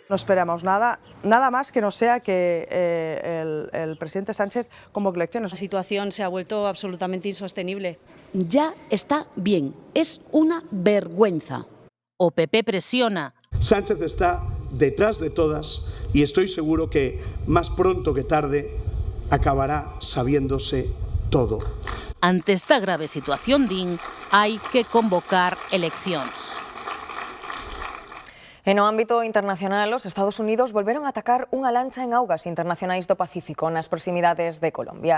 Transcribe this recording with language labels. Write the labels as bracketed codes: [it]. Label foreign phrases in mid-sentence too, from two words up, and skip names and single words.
[es] No esperamos nada más que no sea que el presidente Sánchez convoque elecciones. La situación se ha vuelto absolutamente insostenible. Ya está bien, es una vergüenza. [gl] O PP presiona. [es] Sánchez está detrás de todas y estoy seguro que más pronto que tarde acabará sabiéndose todo. [gl] Ante esta grave situación, din, hai que convocar eleccións. En o ámbito internacional, os Estados Unidos volveron a atacar unha lancha en augas internacionais do Pacífico nas proximidades de Colombia.